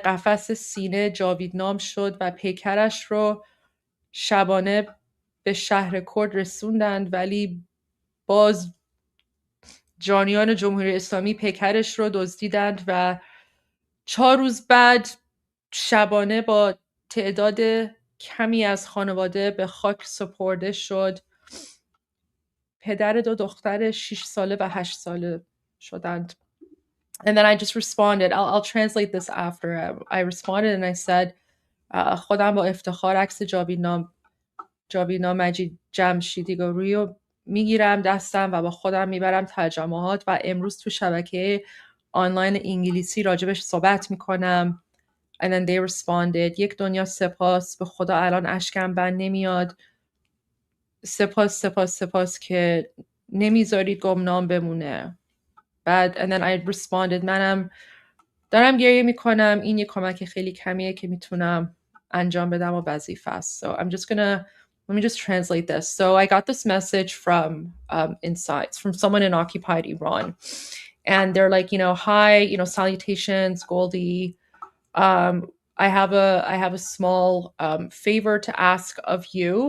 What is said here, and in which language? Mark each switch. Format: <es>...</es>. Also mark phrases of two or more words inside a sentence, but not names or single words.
<fa>قفس سینه جاویدنام شد و پیکرش رو شبانه به شهر کرد رسوندند، ولی باز جانیان جمهوری اسلامی پیکرش رو دزدیدند و 4 روز بعد شبانه با تعداد کمی از خانواده به خاک سپرده شد. پدر 2 دختر 6 ساله و 8 ساله شدند.</fa> <en>And then I just responded. I'll translate this after. I responded and I said,</en> <fa>خودم با افتخار عکس جاویدنام مجید جمشیدی گروهی رو میگیرم دستم و با خودم میبرم تجمعات و امروز تو شبکه آنلاین انگلیسی راجبش صحبت میکنم.</fa> <en>And then they responded,</en> <fa>یک دنیا سپاس، به خدا الان اشکم بند نمیاد. سپاس که نمیذارید گمنام بمونه.</fa> <en>بعد and then I responded,</en> <fa>منم دارم گریه میکنم. این یه کمک خیلی کمیه که میتونم انجام بدم و وظیفه است.</fa> <en>So I'm just gonna let me just translate this. So I got this message from from someone in occupied Iran, and they're like, hi, salutations, Goldie. I have a small favor to ask of you.</en>